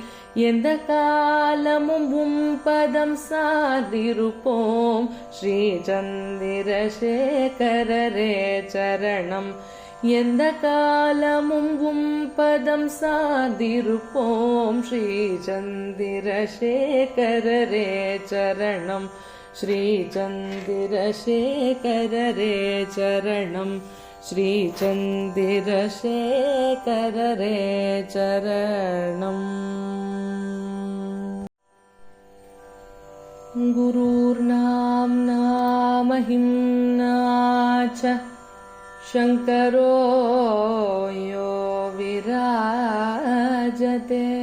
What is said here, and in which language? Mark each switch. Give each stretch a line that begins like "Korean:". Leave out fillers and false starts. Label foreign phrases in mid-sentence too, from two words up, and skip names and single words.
Tamil: எந்த காலமும் உம் பதம் சார்ந்திருப்போம் ஸ்ரீ சந்திரசேகரரே சரணம். எந்த காலமும் உம் பதம் சார்ந்திருப்போம் ஸ்ரீ சந்திரசேகரரே சரணம். ஸ்ரீ சந்திரசேகரரே சரணம். ஸ்ரீசந்திரசேகர ரே சரணம்।
Sanskrit: गुरुर्नाम्ना महिम्ना च शङ्करो यो विराजते।